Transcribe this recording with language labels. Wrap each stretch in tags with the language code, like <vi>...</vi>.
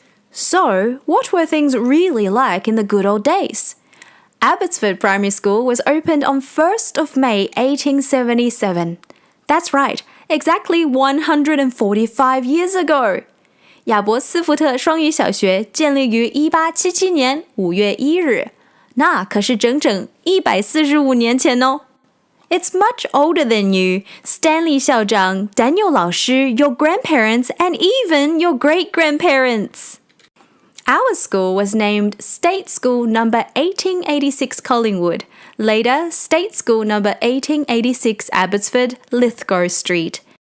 <en>So, what were things really like in the good old days? Abbotsford Primary School was opened on 1st of May 1877. That's right, exactly 145 years ago.</en> <zh>亚伯斯福特双语小学建立于1877年5月1日，那可是整整145年前哦。</zh> <en>It's much older than you, Stanley 校长, Daniel 老师, your grandparents, and even your great-grandparents.Our school was named State School No. 1886 Collingwood, later State School No. 1886 Abbotsford, Lithgow Street.</en>